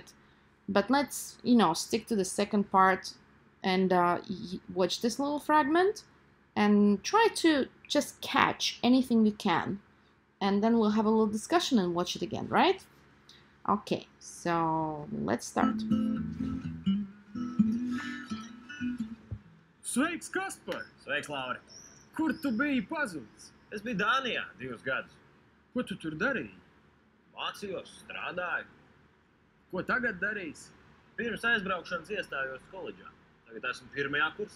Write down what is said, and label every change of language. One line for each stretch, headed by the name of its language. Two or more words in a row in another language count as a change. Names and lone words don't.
English: But let's, stick to the second part and watch this little fragment and try to just catch anything you can. And then we'll have a little discussion and watch it again, right? Okay, so let's start.
Latvian: Sveiks, Kaspar! Sveiks, Lauri! Kur tu biji pazudis? Es biju Dānijā 2 gadus. Ko tu tur darīji? Mācījos, strādāju. Ko tagad darīsi? Pirms aizbraukšanas iestājos koledžā. Tagad esmu pirmajā kursā.